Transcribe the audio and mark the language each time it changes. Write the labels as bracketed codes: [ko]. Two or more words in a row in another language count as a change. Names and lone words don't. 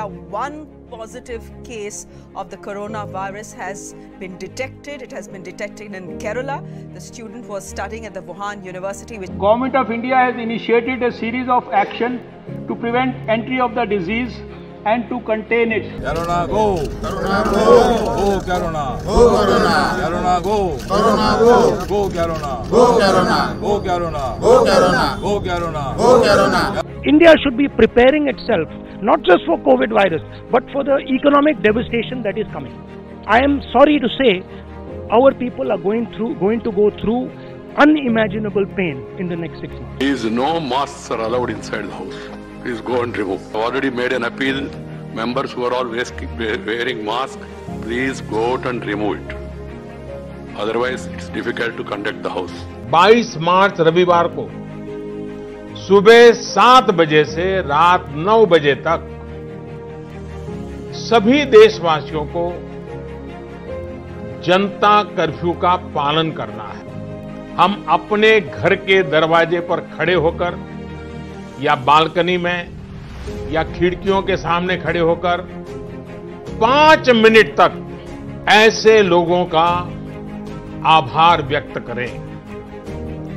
[en] One positive case of the coronavirus has been detected. It has been detected in Kerala. The student was studying at the Wuhan University. Government of India has initiated a series of action to prevent entry of the disease and to contain it. Corona go! Corona go! Go Corona! Go Corona! Corona go! Corona go! Go Corona! Go Corona! Go Corona! Go Corona! Go Corona! Go Corona! India should be preparing itself not just for COVID virus but for the economic devastation that is coming. I am sorry to say our people are going to go through unimaginable pain in the next 6 months. Please, no masks are allowed inside the house. Please go and remove. I've already made an appeal. Members who are all wearing masks, please go out and remove it. Otherwise, it's difficult to conduct the house. [hi] 22 मार्च रविवार को सुबह 7 बजे से रात 9 बजे तक सभी देशवासियों को जनता कर्फ्यू का पालन करना है। हम अपने घर के दरवाजे पर खड़े होकर या बालकनी में या खिड़कियों के सामने खड़े होकर 5 मिनट तक ऐसे लोगों का आभार व्यक्त करें।